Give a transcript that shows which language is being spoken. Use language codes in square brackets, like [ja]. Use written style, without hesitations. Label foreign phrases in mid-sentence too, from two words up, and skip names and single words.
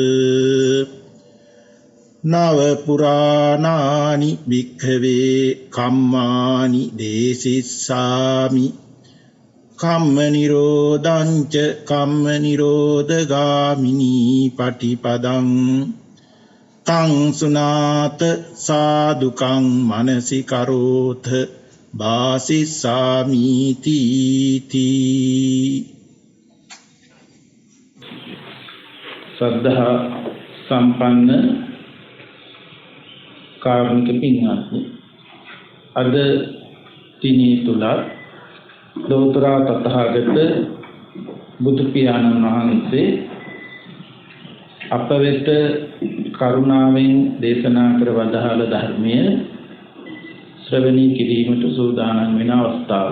[pi] නව පුරාණානි භික්ඛවේ කම්මානි දේසිස්සාමි කම්ම නිරෝධං ච කම්ම නිරෝධගාමිනී පටිපදං තං සුනාත සාදුකං මනසි කරෝත වාසිස්සාමි තීති [si] සද්ධා සම්පන්න කාරුණික පින්වත්නි අද දිනේ තුල ලෝතර තථාගත බුදු පියාණන් වහන්සේ අප වෙත කරුණාවෙන් දේශනා කර වදාළ ධර්මය ශ්‍රවණී කිරීමට සූදානම් වෙන අවස්ථාව.